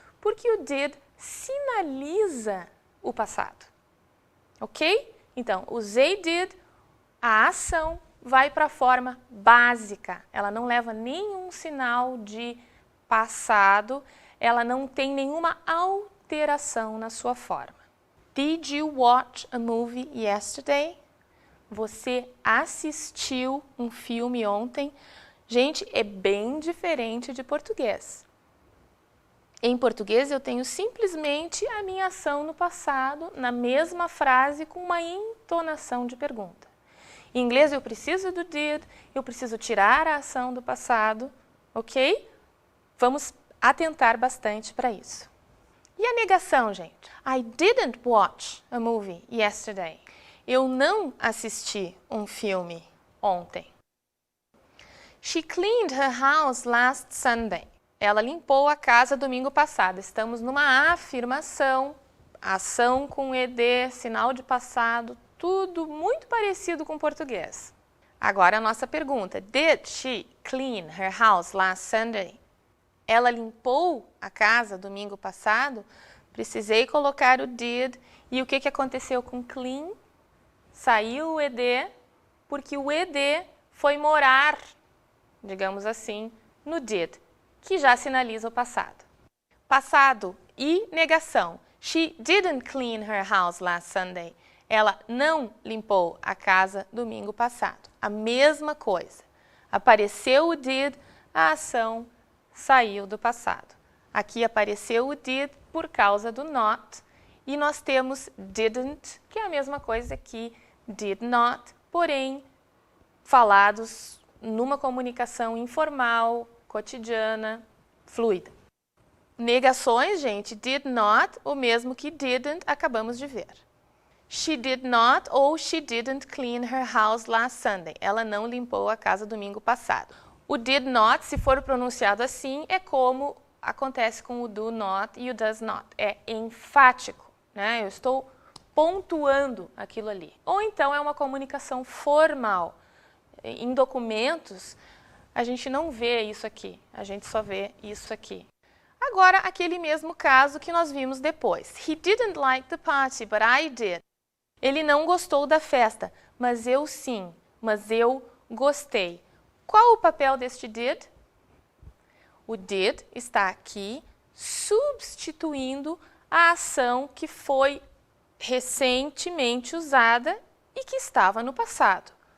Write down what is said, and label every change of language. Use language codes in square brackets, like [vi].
[pt] Porque o did sinaliza o passado. Ok? Então, usei did, a ação vai para a forma básica. Ela não leva nenhum sinal de passado, ela não tem nenhuma alteração na sua forma. [en] Did you watch a movie yesterday? [pt] Você assistiu um filme ontem? Gente, é bem diferente de português. Em português, eu tenho simplesmente a minha ação no passado, na mesma frase, com uma entonação de pergunta. Em inglês, eu preciso do did, eu preciso tirar a ação do passado, ok? Vamos atentar bastante para isso. E a negação, gente? [en] I didn't watch a movie yesterday. [pt] Eu não assisti um filme ontem. [en] She cleaned her house last Sunday. [pt] Ela limpou a casa domingo passado. Estamos numa afirmação, ação com ED, sinal de passado, tudo muito parecido com o português. Agora a nossa pergunta. [en] Did she clean her house last Sunday? [pt] Ela limpou a casa domingo passado? Precisei colocar o did. E o que aconteceu com clean? Saiu o ED, porque o ED foi morar, digamos assim, no did, que já sinaliza o passado. Passado e negação. [en] She didn't clean her house last Sunday. [pt] Ela não limpou a casa domingo passado. A mesma coisa. Apareceu o did, a ação saiu do passado. Aqui apareceu o did por causa do not. E nós temos didn't, que é a mesma coisa que did not, porém falados numa comunicação informal, cotidiana, fluida. Negações, gente, did not, o mesmo que didn't, acabamos de ver. [en] She did not [pt] ou [en] she didn't clean her house last Sunday. [pt] Ela não limpou a casa domingo passado. O did not, se for pronunciado assim, é como acontece com o do not e o does not. É enfático, né? Eu estou pontuando aquilo ali. Ou então é uma comunicação formal. Em documentos, a gente não vê isso aqui, a gente só vê isso aqui. Agora, aquele mesmo caso que nós vimos depois. [en] He didn't like the party, but I did. [pt] Ele não gostou da festa, mas eu sim, mas eu gostei. Qual o papel deste did? O did está aqui substituindo a ação que foi recentemente usada e que estava no passado.